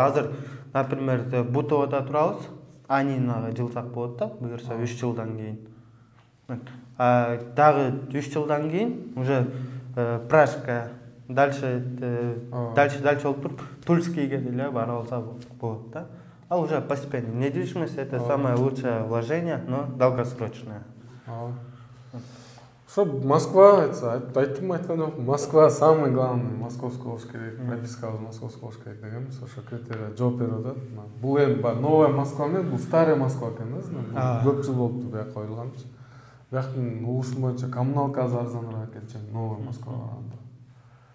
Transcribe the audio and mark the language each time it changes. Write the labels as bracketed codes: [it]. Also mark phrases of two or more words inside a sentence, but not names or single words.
[ky] Азыр, например, Бутовода турабыз, Анинага жылсак болот да, буюрса 3 жылдан кийин. Дагы 3 жылдан кийин уже Пражка, дальше болуп туруп Тульскийге деле бара алса болот да. Ал [ru] уже постепенно. Недвижимость это самое лучшее вложение, но долгосрочное. [ky] Что Москва, айттым айткан жокмун. [ru] Москва самый главный, московский [ky] болуш керек, [ru] прописка московский [ky] болуш керек дегенбиз. Ошо критерия жооп берип атат. Бул эми [ru] новая Москва [ky] эмес, бул [ru] старая Москва [ky] экен да. Көп жыл болупту буяка коюлганчы. Бияктын угушум боюнча коммуналка аз арзаныраак экен, [ru] новая Москва [ky] караганда.